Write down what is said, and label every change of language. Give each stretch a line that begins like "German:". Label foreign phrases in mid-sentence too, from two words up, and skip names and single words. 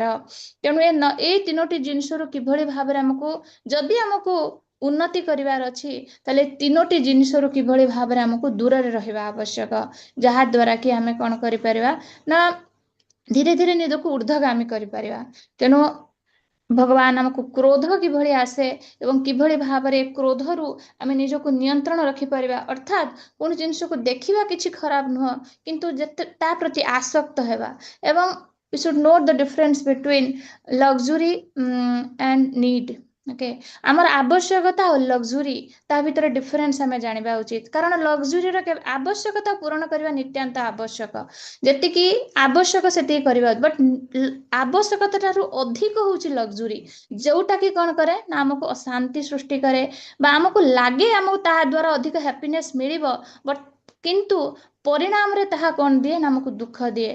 Odia: ତେଣୁ ଏଇ ତିନୋଟି ଜିନିଷରୁ କିଭଳି ଭାବରେ ଆମକୁ, ଯଦି ଆମକୁ ଉନ୍ନତି କରିବାର ଅଛି ତାହେଲେ ତିନୋଟି ଜିନିଷରୁ କିଭଳି ଭାବରେ ଆମକୁ ଦୂରରେ ରହିବା ଆବଶ୍ୟକ, ଯାହା ଦ୍ୱାରା କି ଆମେ କ'ଣ କରିପାରିବା ନା ଧୀରେ ଧୀରେ ନିଜକୁ ଊର୍ଦ୍ଧ୍ୱଗାମୀ କରିପାରିବା। ତେଣୁ ଭଗବାନ ଆମକୁ କ୍ରୋଧ କିଭଳି ଆସେ ଏବଂ କିଭଳି ଭାବରେ କ୍ରୋଧରୁ ଆମେ ନିଜକୁ ନିୟନ୍ତ୍ରଣ ରଖିପାରିବା, ଅର୍ଥାତ୍ କୌଣସି ଜିନିଷକୁ ଦେଖିବା କିଛି ଖରାପ ନୁହଁ, କିନ୍ତୁ ଯେତେ ତା ପ୍ରତି ଆସକ୍ତ ହେବା।
English: ଏବଂ we should know the difference between luxury and need.
Odia: ଓକେ, ଆମର ଆବଶ୍ୟକତା ଆଉ ଲକ୍ସୁରୀ ତା ଭିତରେ ଡିଫରେନ୍ସ ଆମେ ଜାଣିବା ଉଚିତ। କାରଣ ଲକ୍ସୁରୀର ଆବଶ୍ୟକତା ପୂରଣ କରିବା ନିତ୍ୟାନ୍ତ ଆବଶ୍ୟକ, ଯେତିକି ଆବଶ୍ୟକ ସେତିକି କରିବା, ବଟ୍ ଆବଶ୍ୟକତା ଠାରୁ ଅଧିକ ହେଉଛି ଲକ୍ସୁରୀ, ଯୋଉଟା କି କ'ଣ କରେ ନା ଆମକୁ ଅଶାନ୍ତି ସୃଷ୍ଟି କରେ ବା ଆମକୁ ଲାଗେ ଆମକୁ ତାହା ଦ୍ୱାରା ଅଧିକ ହ୍ୟାପିନେସ୍ ମିଳିବ, ବଟ୍ କିନ୍ତୁ ପରିଣାମରେ ତାହା କ'ଣ ଦିଏ ନା ଆମକୁ ଦୁଃଖ ଦିଏ।